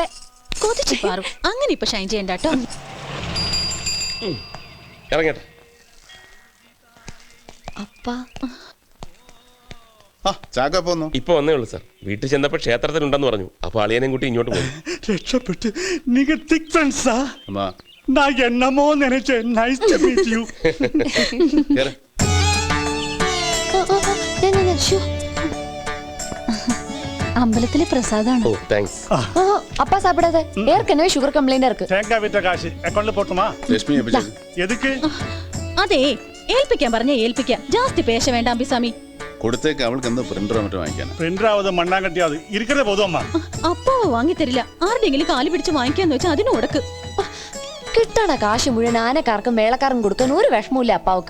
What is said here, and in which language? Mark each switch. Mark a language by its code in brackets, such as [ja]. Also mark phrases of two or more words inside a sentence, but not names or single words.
[ml] കൊതിച്ചു പാറു അങ്ങനെ ഇപ്പൊ ഷൈൻ ചെയ്യണ്ട കേട്ടോ. ഇറങ്ങട്ടെ. അപ്പാ ആ ചാക്ക പോന്നു. ഇപ്പൊ വന്നേ ഉള്ളൂ സാർ. വീട്ടിൽ ചെന്നപ്പോ ക്ഷേത്രത്തിലുണ്ടെന്ന് പറഞ്ഞു. അപ്പൊ അളിയനെയും കൂട്ടി ഇങ്ങോട്ട് പോയി. [ta] രക്ഷപ്പെട്ട് നീங்க [en] thick friends? [ml] അമ്മാ [ta] நான் என்னமோ நினைச்சேன். [en] Nice to meet you. [ml] കേറ്. അമ്പലത്തിലെ പ്രസാദാണ്. ഓ താങ്ക്സ്. [ta] அப்பா சாப்பிடாத ஏற்கனவே [en] sugar complaint [ta] இருக்கு. தேங்காய் வித்த காசு அக்கௌண்ட்ல போட்டுமா? [ml] ലക്ഷ്മി ഏൽപ്പിച്ചേക്ക്. [ta] எதுக்கு? [ml] അതെ ഏൽപ്പിക്കാൻ പറഞ്ഞ ഏൽപ്പിക്കാം. ജാസ്തി പേശ വേണ്ട അമ്പിസ്വാമി. കൊടുത്തേക്ക് അവൾക്ക് എന്താ പ്രിന്ററോ മറ്റോ വാങ്ങിക്കാൻ. [ta] பிரிண்டராவது மண்ணாங்கட்டியாவது இருக்கதே போதும் அம்மா. [ml] അപ്പാവ് വാങ്ങിത്തരില്ല. ആരുടെങ്കിലും കാല് പിടിച്ച് വാങ്ങിക്കാന്ന് വെച്ചാൽ അതിന് ഉടക്ക്. കിട്ടണ കാശ് മുഴുവൻ ആനക്കാർക്കും മേളക്കാർക്കും കൊടുക്കാൻ ഒരു വിഷമമില്ല അപ്പാവക്ക്.